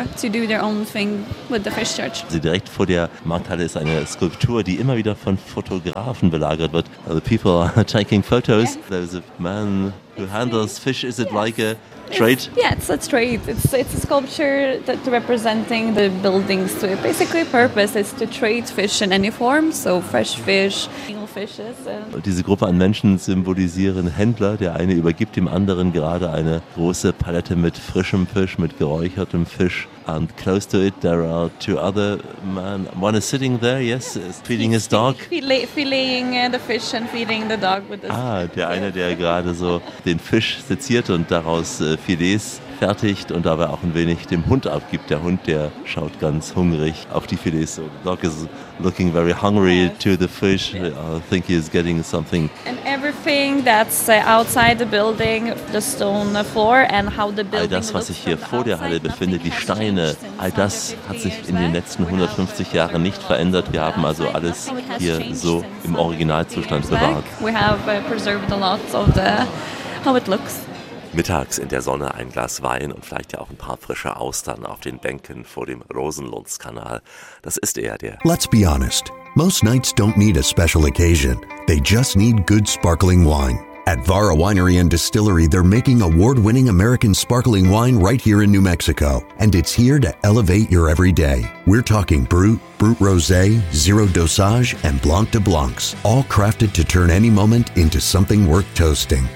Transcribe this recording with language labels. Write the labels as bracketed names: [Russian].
[German] Sie direkt vor der Markthalle ist eine Skulptur, die immer wieder von Fotografen belagert wird. [English] The people are taking photos. There's a man who handles fish. Is it like a trade? It's a trade. It's a sculpture that representing the buildings. To basically purpose is to trade fish in any form, so fresh fish. [German] Diese Gruppe an Menschen symbolisieren Händler. Der eine übergibt dem anderen gerade eine große Palette mit frischem Fisch, mit geräuchertem Fisch. [English] And close to it, there are two other men. One is sitting there, yes, feeding his dog. Filleting the fish and feeding the dog with this. [German] Der eine, der gerade so den Fisch seziert und daraus Filets fertigt und dabei auch ein wenig dem Hund abgibt. Der Hund, der schaut ganz hungrig auf die Filets. [English] So the dog is looking very hungry to the fish. I think he is getting something. And everything that's outside the building, the stone floor and how the building [German] looks. All das, was sich hier vor der Halle befindet, die Steine, all das hat sich in den letzten 150 Jahren nicht verändert. Wir haben also alles hier so im Originalzustand bewahrt. [English] We have preserved a lot of the how it looks. [German] Mittags in der Sonne ein Glas Wein und vielleicht ja auch ein paar frische Austern auf den Bänken vor dem Rosenlundskanal. Das ist eher der. [English] Let's be honest. Most nights don't need a special occasion. They just need good sparkling wine. At Vara Winery and Distillery, they're making award-winning American sparkling wine right here in New Mexico. And it's here to elevate your everyday. We're talking Brut, Brut Rosé, Zero Dosage, and Blanc de Blancs, all crafted to turn any moment into something worth toasting.